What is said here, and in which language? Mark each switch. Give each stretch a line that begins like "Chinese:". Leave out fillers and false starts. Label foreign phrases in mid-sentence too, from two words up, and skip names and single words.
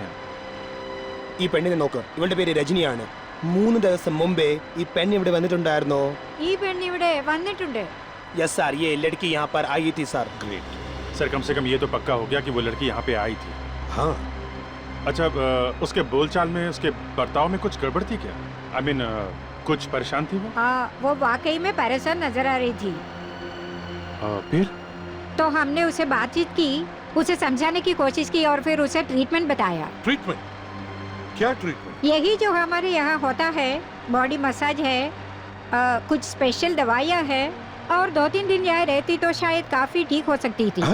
Malayalam: ഈ പെണ്ണിനെ നോക്ക്. ഇവളുടെ പേര് രജനിയാണ്. 3 ദിവസം മുമ്പേ ഈ പെണ്ണ് ഇവിടെ വന്നിട്ടുണ്ടായിരുന്നോ? ഈ പെണ്ണ് ഇവിടെ വന്നിട്ടുണ്ട്.
English: Yes sir,
Hindi: ये लड़की यहाँ पर आई थी सर.
English: great sir,
Hindi: कम से कम ये तो पक्का हो गया कि वो लड़की यहाँ पे आई थी। हाँ। अच्छा, उसके बोलचाल में, उसके बर्ताव में कुछ गड़बड़ थी क्या?
English: I mean,
Hindi: कुछ परेशान थी वो? हाँ, वो वाकई में परेशान नजर आ रही थी। फिर? तो हमने उसे बातचीत की, उसे समझाने की कोशिश की और फिर उसे ट्रीटमेंट बताया। ट्रीटमेंट? क्या ट्रीटमेंट? यही जो हमारे यहाँ होता है,
English: body massage
Hindi: है, कुछ स्पेशल दवाइयाँ है, और 2-3 दिन यहाँ रहती तो शायद काफी ठीक हो सकती थी।